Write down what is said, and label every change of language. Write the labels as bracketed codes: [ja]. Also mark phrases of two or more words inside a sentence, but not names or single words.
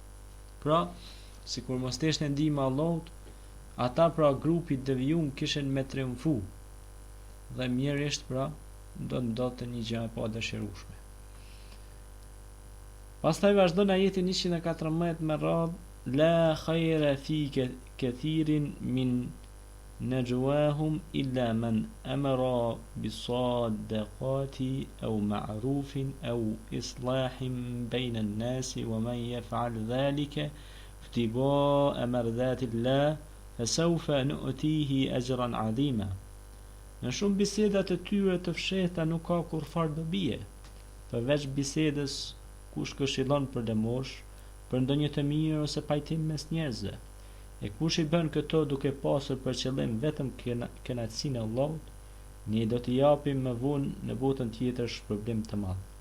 [sq] Pra, sikur mos ishte ndihma e Allahut, ata pra grupi devijum kishin me triumfu dhe mjerisht pra do të ndodhte një gjë e padëshirueshme. Pastaj vazhdon ajeti 114 me radhë: [ar] "لا خير في كثير من نجواهم إلا من أمر بصدقة أو معروف أو إصلاح بين الناس ومن يفعل ذلك ابتغاء مرضات الله فسوف نؤتيه أجرا عظيما." [sq] Në shumë biseda të tyre të fshehta nuk ka kurfar dobie, përveç bisedës kush këshillon për lëmosh, për ndonjë të mirë ose pajtim mes njerëzve. E kush i bën këto duke pasur për qëllim vetëm kënaqësinë e Allahut, ne do t'i japim më vonë në botën tjetër shpërblim të madh.